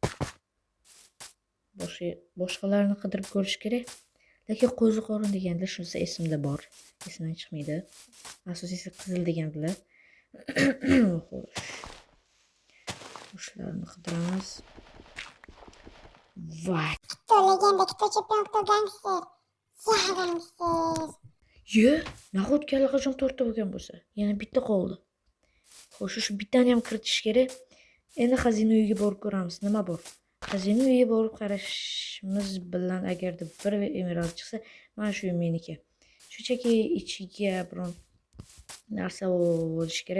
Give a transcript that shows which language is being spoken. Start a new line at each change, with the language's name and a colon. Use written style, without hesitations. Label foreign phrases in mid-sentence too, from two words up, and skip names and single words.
Uzbek: Boshqalarni qidirib ko'rish kerak. Lekin qo'zi qorin deganda shunisi esimda bor. Esimdan chiqmaydi. Asosiysi qizil degandilar. Xo'sh. Shularni qidiramiz. Voy. Legenda,
Russian: кто чемпион, кто гангстер. Я гангстер.
Uzbek: Ye, nahodki allaqachon 4 ta bo'lgan bo'lsa, yana bitta qoldi. Xo'sh, shu bittani ham kiritish kerak. Endi xazina uyiga borib ko'ramiz, nima bor. Xazina uyiga borib qarashimiz bilan agarda bir emerald chiqsa, mana shu meniki. Shunchaki ichiga biron narsa bo'lish kerak.